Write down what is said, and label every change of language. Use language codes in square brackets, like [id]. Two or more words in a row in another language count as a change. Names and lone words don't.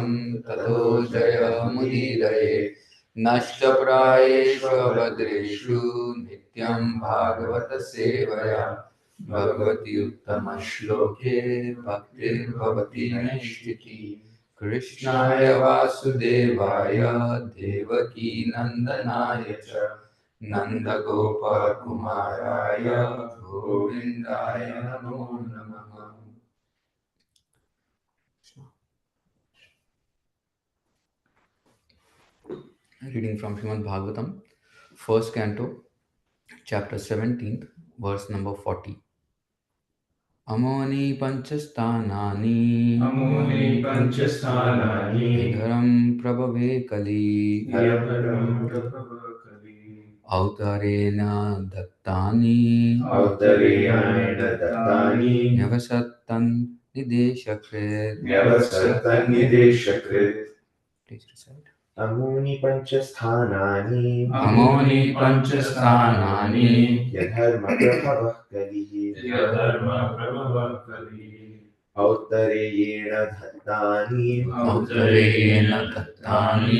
[sa] Tato Jaya Mudiraye Nashtaprayeshu Abhadreshu Nityam Bhagavata Sevaya Bhagavati Uttama Shloke Bhaktir Bhavati Naishtiti Krishnaya Vasudevaya Devaki Nandanaya Cha Nanda Gopal Kumaraya Govindaya Namo Namaha. [en] Reading from Srimad Bhagavatam, first canto, chapter 17th, verse number 40. [sa] Amoni panchastanani Amoni Panchasthanani Idharam Prabhave Kali Yadharam Prabhavakali Autarena Dattani Autareyana Dattani Nyavasattan Nideshakrit. Nyavasattanideshakrit. [en] Please recite. [sa] Amuni Panchasthanani Amoni panchasthanani Yadharma Prabhavah Kalihi Yadharma Prabhavakali Autareyena Dattani Autarena Dattani